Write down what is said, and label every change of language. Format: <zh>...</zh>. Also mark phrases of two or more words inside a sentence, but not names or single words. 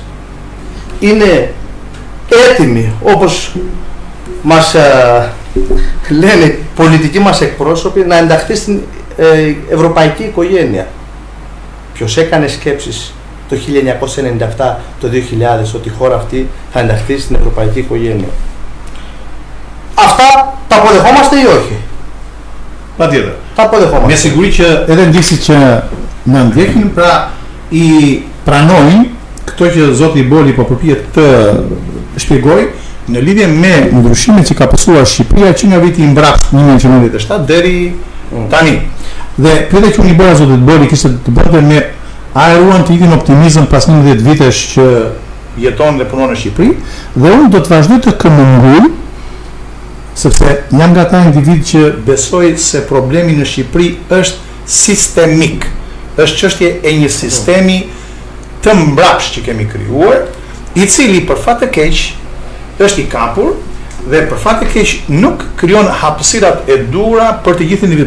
<el>Είναι έτοιμοι, όπως μας λένε οι πολιτικοί μας εκπρόσωποι, να ενταχθεί στην ευρωπαϊκή οικογένεια. Ποιος έκανε σκέψεις το 1997, το 2000, ότι η χώρα αυτή θα ενταχθεί στην ευρωπαϊκή οικογένεια? Αυτά τα αποδεχόμαστε ή όχι?</el> <sq>Patjetër.</sq> <el>Τα αποδεχόμαστε.</el> <sq>Me siguri që edhe ndjesit që na ndjekin, pra i pranojnë këto që zoti Boli po përpiqet të shpjegoj në lidhje me ndryshimet që ka pasur Shqipëria që nga viti i mbrapsht 1997 deri tani. Dhe pyetja që unë i bëra zotit Boli kishte të bënte me a e ruan të ikin optimizëm pas 11 vitesh që jeton dhe punon në Shqipëri, dhe unë do të vazhdoj të këmbëngul, sepse jam nga ta individ që besoj se problemi në Shqipëri është sistemik, është çështje e një sistemi të mbrapsht që kemi krijuar, i cili për fat të keq është i kapur dhe për fat të keq nuk krijon hapësirat e duhura për të gjithë individët.</sq>